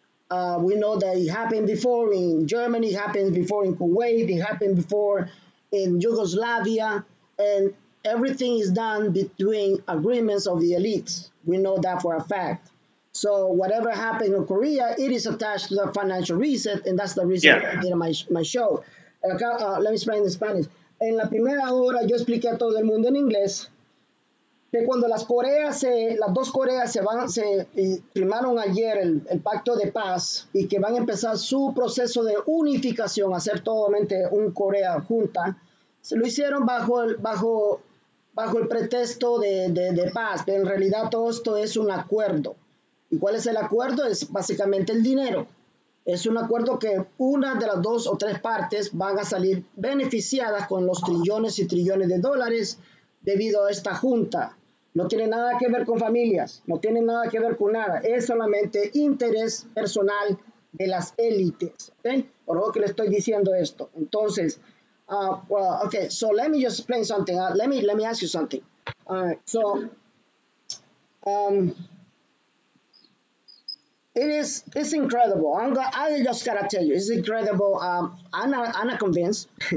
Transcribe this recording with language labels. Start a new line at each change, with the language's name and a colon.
English: We know that it happened before in Germany, it happened before in Kuwait, it happened before in Yugoslavia, and everything is done between agreements of the elites. We know that for a fact. So whatever happened in Korea, it is attached to the financial reset, and that's the reason I did my show. Let me explain in Spanish.
Spanish: En la primera hora yo expliqué a todo el mundo en inglés que cuando las dos Coreas se firmaron ayer el pacto de paz y que van a empezar su proceso de unificación, hacer totalmente un Corea junta, se lo hicieron bajo el pretexto de paz, pero en realidad todo esto es un acuerdo. ¿Y cuál es el acuerdo? Es básicamente el dinero. Es un acuerdo que una de las dos o tres partes van a salir beneficiadas con los trillones y trillones de dólares debido a esta junta. No tiene nada que ver con familias, no tiene nada que ver con nada, es solamente interés personal de las élites, ¿okay? Por lo que le estoy diciendo esto. Entonces,
English: okay, so let me just explain something. Let me ask you something. All right, so it's incredible. I just gotta tell you, it's incredible. I'm not convinced.